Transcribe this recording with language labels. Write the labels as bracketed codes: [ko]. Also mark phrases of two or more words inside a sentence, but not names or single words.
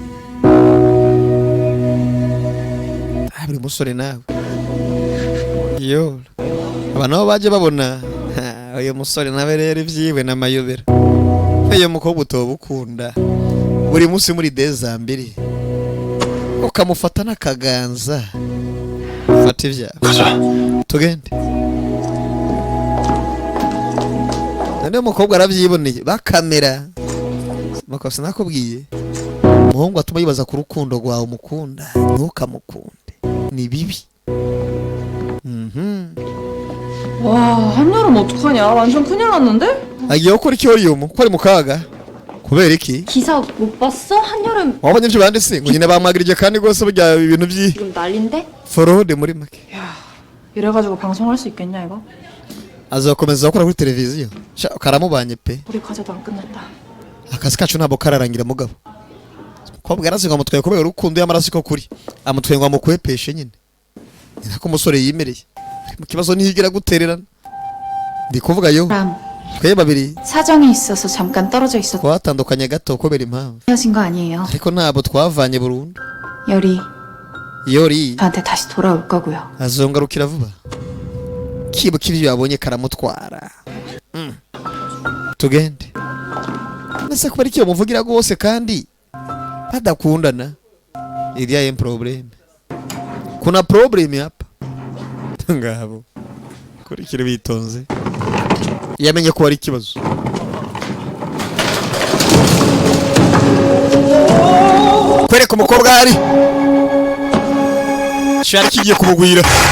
[rn] buri musore nawe yo abantu aho baje babona uyu musore nawe rero ibyiwe n'amayobera uyu mukobwa utoba ukunda buri munsi muri dezambiri ukamufata n'akaganza fata ibyawe [ko] 가자. [rn] tugende none umukobwa arabyiboneye bakamera makosa nakubwiye umuhungu atuma yibaza ku rukundo rwawe umukunda ntukamukunde ni bibi [ko] 와 한여름 어떡하냐 완전 큰일 났는데? [rn] agiye gukora iki yoriyumu ko ari mu kaga kubera iki [ko] 기사 못 봤어? 한여름 [rn] wabonye ibyo banditse ngo nyine bamwagirije kandi rwose burya ibintu by'i [ko] 지금 난린데? [rn] forode muri make [ko] 이래가지고 방송할 수 있겠냐 이거? [rn] azakomeza gukora kuri televiziyo karamubanye pe [ko] 우리 과제도 안 끝났다 [rn] akazi kacu ntabwo kararangira mugabo umukobwa yaraziga amutwaye kubera urukundo y'amaraso ko kuri amutwaye ngo amukwepeshe nyine ni nako umusore yimereye mu kibazo ntiyigira gutererana ndi kuvuga yo 람 twe babiri [ko] 사정이 있어서 잠깐 떨어져 있었. [rn] twatandukanye gato kubera impamvu [ko] 헤어진 거 아니에요. [rn] ariko ntabwo twavanye burundu. [ko] 열이 [rn] yori [ko] 저한테 다시 돌아올 거고요. [rn] azongarukira vuba kibuka ibyo yabonye karamutwara. tugende nase kuba aricyo muvugira rwose kandi badakundana. iriya ye problem [sw] kuna problem hapa [rn] ngabo kurikira bitonze yamenye ko ari ikibazo. kwereka umukobwa hari shari kigiye kumugwira.